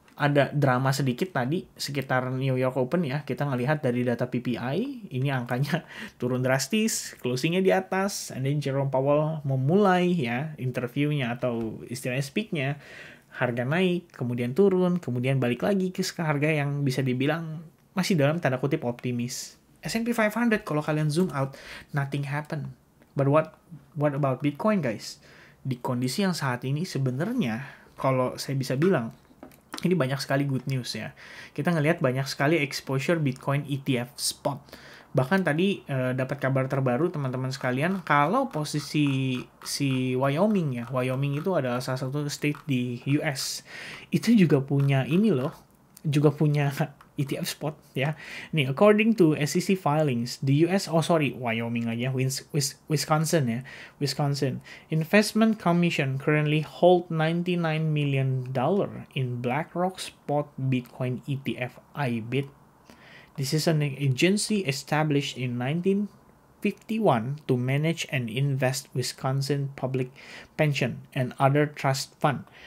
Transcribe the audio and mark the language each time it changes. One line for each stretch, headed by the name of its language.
Indonesian: Ada drama sedikit tadi sekitar New York Open ya, kita ngelihat dari data PPI, ini angkanya turun drastis, closingnya di atas, and then Jerome Powell memulai ya interviewnya atau istilahnya speaknya, harga naik, kemudian turun, kemudian balik lagi ke harga yang bisa dibilang masih dalam tanda kutip optimis. S&P 500 kalau kalian zoom out,
English: nothing happen. But what about Bitcoin guys?
Indonesian: Di kondisi yang saat ini sebenarnya kalau saya bisa bilang, ini banyak sekali good news ya. Kita ngelihat banyak sekali exposure Bitcoin ETF spot. Bahkan tadi dapat kabar terbaru teman-teman sekalian, kalau posisi si Wyoming ya, Wyoming itu adalah salah satu state di US, itu juga punya ini loh, juga punya ETF spot ya.
English: Nih, according to SEC filings, the US, Wyoming aja, Wisconsin ya, Wisconsin Investment Commission currently hold $99 million in BlackRock spot Bitcoin ETF IBIT. This is an agency established in 1951 to manage and invest Wisconsin public pension and other trust fund.